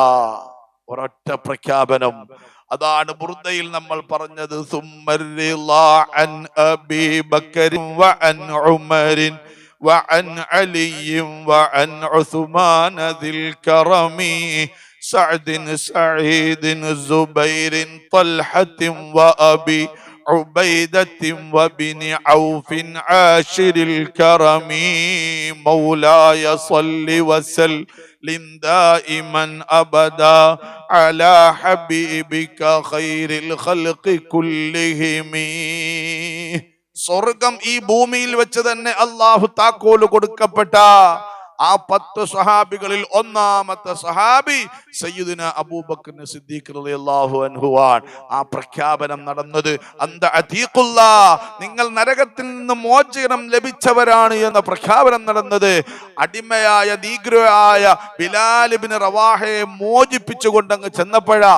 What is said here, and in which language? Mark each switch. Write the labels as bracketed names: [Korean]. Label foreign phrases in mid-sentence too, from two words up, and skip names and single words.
[Malayalam] ഒരൊറ്റ പ്രഖ്യാപനം. അതാണ് ബുർദയിൽ നമ്മൾ പറഞ്ഞത്, [Arabic] ثم الرضا عن أبي بكر وعن عمر وعن علي وعن عثمان ذي الكرم سعد سعيد زبير طلحة وأبي عبيدة وابن عوف عاشر الكرم مولاي صل وسلم دائما أبدا على حبيبك خير الخلق كلهم. [Malayalam] സ്വർഗം ഈ ഭൂമിയിൽ വെച്ച് തന്നെ അള്ളാഹു താക്കോല് കൊടുക്കപ്പെട്ട ആ 10 സ്വഹാബികളിൽ ഒന്നാമത്തെ സ്വഹാബി സയ്യിദുനാ അബൂബക്കർ സിദ്ദീഖ് [Arabic] رضي الله عنه [Malayalam] ആണ്. ആ പ്രഖ്യാപനം നടന്നത്, [Arabic] أنت عتيق الله, [Malayalam] നിങ്ങൾ നരകത്തിൽ നിന്ന് മോചനം ലഭിച്ചവരാണ് എന്ന പ്രഖ്യാപനം നടന്നത് അടിമയായ നീഗ്രോയായ ബിലാൽ ഇബ്നു റവാഹയെ മോചിപ്പിച്ചുകൊണ്ടങ്ങ് ചെന്നപ്പോഴാ.